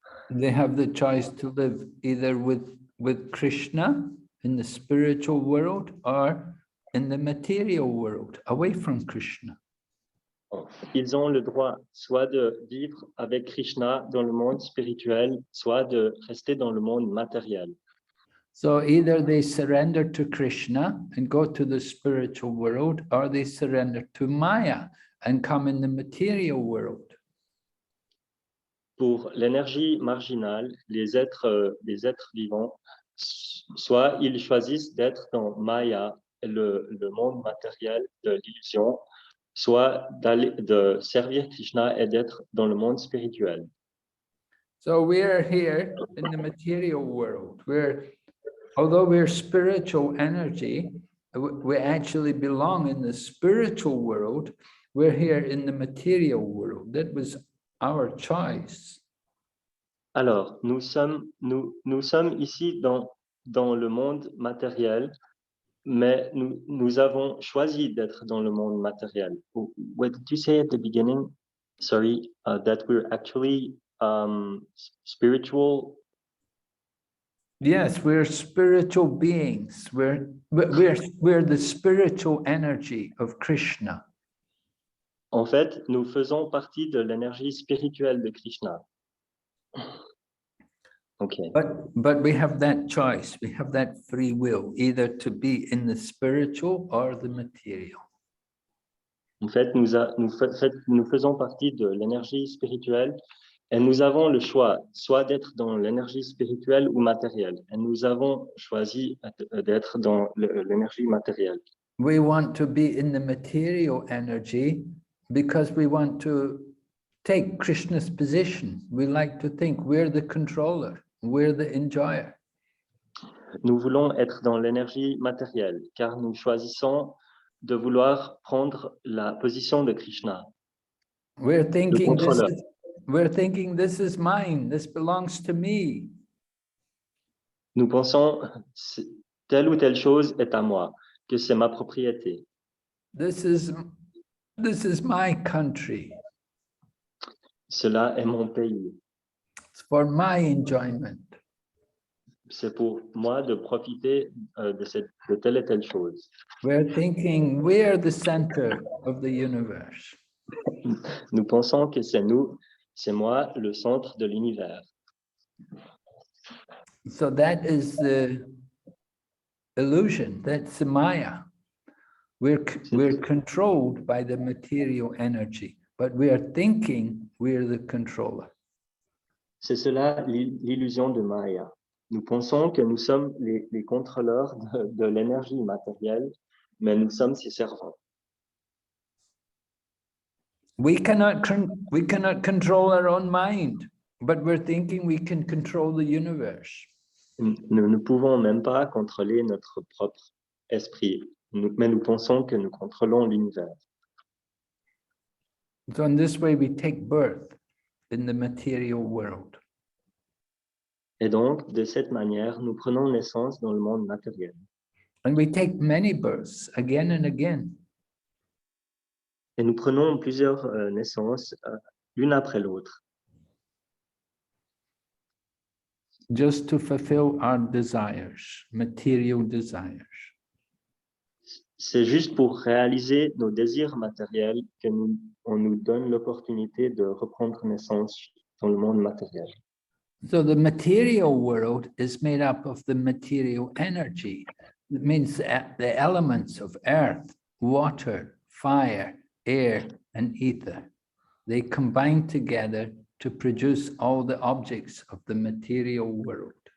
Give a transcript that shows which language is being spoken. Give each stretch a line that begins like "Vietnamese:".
English: They have the choice to live either with Krishna in the spiritual world or in the material world, away from Krishna.
French: Ils ont le droit soit de vivre avec Krishna dans le monde spirituel, soit de rester dans le monde matériel.
English: So either they surrender to Krishna and go to the spiritual world, or they surrender to Maya and come in the material world.
French: Pour l'énergie marginale, les êtres vivants, soit ils choisissent d'être dans Maya, le monde matériel de l'illusion, soit de servir Krishna et d'être dans le monde spirituel.
English: So we are here in the material world, where although we're spiritual energy, we actually belong in the spiritual world. We're here in the material world. That was our choice.
French: Alors, nous sommes ici dans le monde matériel, mais nous avons choisi d'être dans le monde matériel.
English: What did you say at the beginning? Sorry, that we're actually spiritual. Yes, we're spiritual beings. We're the spiritual energy of Krishna.
French: En fait, nous faisons partie de l'énergie spirituelle de Krishna.
English: Okay. But we have that choice. We have that free will, either to be in the spiritual or the material.
French: En fait, nous faisons partie de l'énergie spirituelle et nous avons le choix, soit d'être dans l'énergie spirituelle ou matérielle. Et nous avons choisi d'être dans l'énergie matérielle.
English: We want to be in the material energy because we want to take Krishna's position. We like to think we're the controller, we're the enjoyer.
French: Nous voulons être dans l'énergie matérielle car nous choisissons de vouloir prendre la position de Krishna.
English: We're thinking
French: contrôleur.
English: this is mine, this belongs to me.
French: Nous pensons telle ou telle chose est à moi, que c'est ma propriété.
English: This is my country.
French: Cela est mon pays.
English: It's for my enjoyment.
French: C'est pour moi de profiter de telle et telle chose.
English: We're thinking we're the center of the universe.
French: Nous pensons que c'est moi le centre de l'univers.
English: So that is the illusion, that's the Maya. We're controlled by the material energy, but we are thinking we're the controller.
French: C'est cela l'illusion de Maya. Nous pensons que nous sommes les contrôleurs de l'énergie matérielle, mais nous sommes ses servants.
English: We cannot control our own mind, but we're thinking we can control the universe.
French: Nous ne pouvons même pas contrôler notre propre esprit, mais nous pensons que nous contrôlons l'univers.
English: So in this way, we take birth in the material world.
French: Et donc, de cette manière, nous prenons naissance dans le monde matériel.
English: And we take many births again and again.
French: Et nous prenons plusieurs naissances, l'une après l'autre,
English: Just to fulfill our desires, material desires.
French: c'est juste pour réaliser nos désirs matériels on nous donne l'opportunité de reprendre naissance dans le monde matériel.
English: So the material world is made up of the material energy. It means the elements of earth, water, fire, air, and ether. They combine together to produce all the objects of the material world.